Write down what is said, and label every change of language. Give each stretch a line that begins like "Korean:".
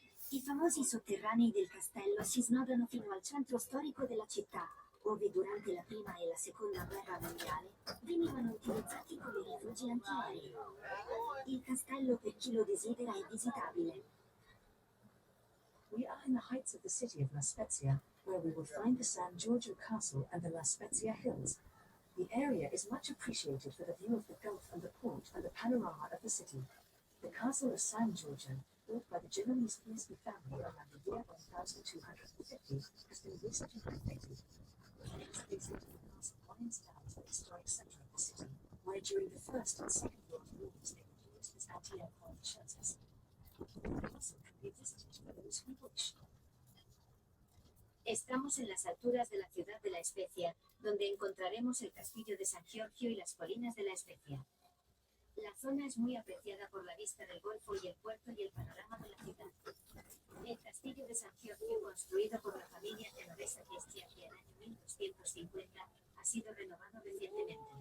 Italian: I famosi sotterranei del castello si snodano fino al centro storico della città, dove durante la prima e la seconda guerra mondiale venivano utilizzati come rifugi antiaerei. Il castello, per chi lo desidera, è visitabile.
English: We are in the heights of the city of La Spezia, where we will find the San Giorgio Castle and the La Spezia Hills. The area is much appreciated for the view of the Gulf and the port and the panorama of the city. The castle of San Giorgio, built by the Genovese Fieschi family around the year 1250, has been recently renovated. This the castle winds down to the historic centre of the city, where during the First and Second World Wars they were used as anti-aircraft shelters. The castle can be visited for those who wish.
Spanish: Estamos en las alturas de la ciudad de La Spezia, donde encontraremos el castillo de San Giorgio y las colinas de La Spezia. La zona es muy apreciada por la vista del golfo y el puerto y el panorama de la ciudad. El castillo de San Giorgio, construido por la familia genovesa Fieschi en el año 1250, ha sido renovado recientemente.